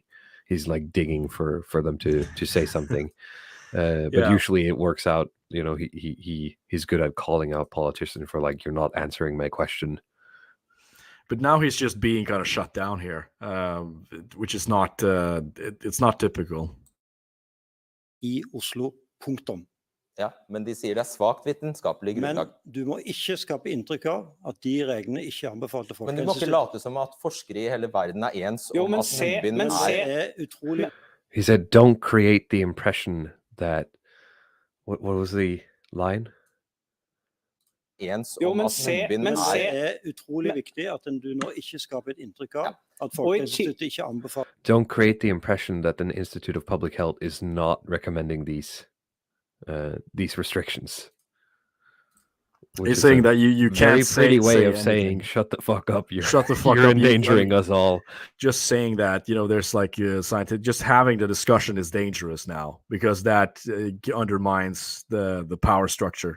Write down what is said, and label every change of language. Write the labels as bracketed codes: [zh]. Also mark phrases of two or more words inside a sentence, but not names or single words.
[en] He's like digging for them to say something, but usually it works out. He's good at calling out politicians for like, you're not answering my question. But now he's just being kind of shut down here, which is not it's not typical. [no] I Oslo, punktum. Ja, men de sier det er svagt vitenskapelig grunnlag. Men du må ikke skape inntrykk av at de reglene ikke er anbefalt til Men du må ikke late som at forskere i hele verden er ens om at munnbind er utrolig. [en] He said, don't create the impression that what was the line? [no] Ens om at munnbind er utrolig viktig at du nå ikke skaper et inntrykk av at Folkehelseinstituttet ikke anbefaler. [en] Don't create the impression that the Institute of Public Health is not recommending these restrictions. He's saying that you can't say pretty way of anything. Saying shut the fuck up. Shut the fuck you're up. endangering us all. Just saying that there's like scientific. Just having the discussion is dangerous now because that undermines the power structure.